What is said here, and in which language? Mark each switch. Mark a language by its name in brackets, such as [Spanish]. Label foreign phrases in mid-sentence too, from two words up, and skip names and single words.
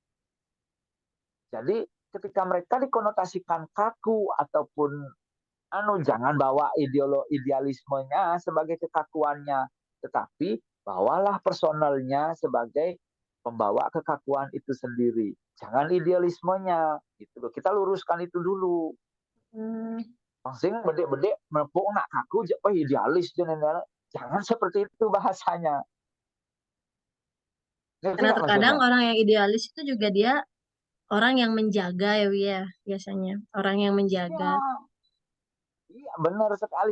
[Indonesian] Jadi ketika mereka dikonotasikan kaku ataupun jangan bawa idealismenya sebagai kekakuannya, tetapi bawalah personalnya sebagai pembawa kekakuan itu sendiri. Jangan idealismenya, gitu loh. Kita luruskan itu dulu. Langsung bedek-bedek mempuk [Balinese] nak kaku, [Indonesian] idealis jangan seperti itu bahasanya. Karena terkadang orang yang idealis itu juga dia orang yang menjaga ya, biasanya orang yang menjaga. Iya, benar sekali.